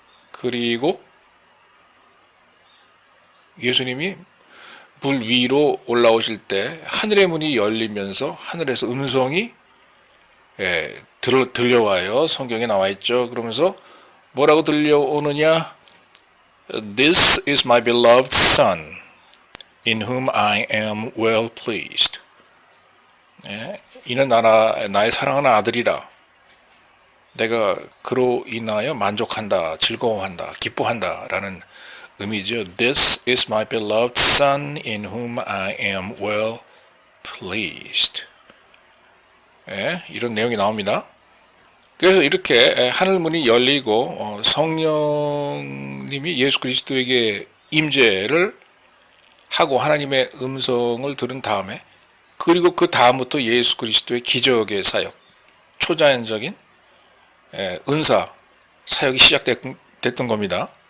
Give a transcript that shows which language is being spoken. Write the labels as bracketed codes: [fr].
[ko] 그리고 예수님이 물 위로 올라오실 때 하늘의 문이 열리면서 하늘에서 음성이 들려와요. 성경에 나와 있죠. 그러면서 뭐라고 들려오느냐? [en] This is my beloved son, in whom I am well pleased. [ko] 이는 나의 사랑하는 아들이라. 내가 그로 인하여 만족한다, 즐거워한다, 기뻐한다 라는 의미죠. [en] This is my beloved son, in whom I am well pleased. [ko] 이런 내용이 나옵니다. 그래서 이렇게 하늘문이 열리고 성령님이 예수 그리스도에게 임재를 하고 하나님의 음성을 들은 다음에, 그리고 그 다음부터 예수 그리스도의 기적의 사역, 초자연적인 은사 사역이 시작됐던 겁니다.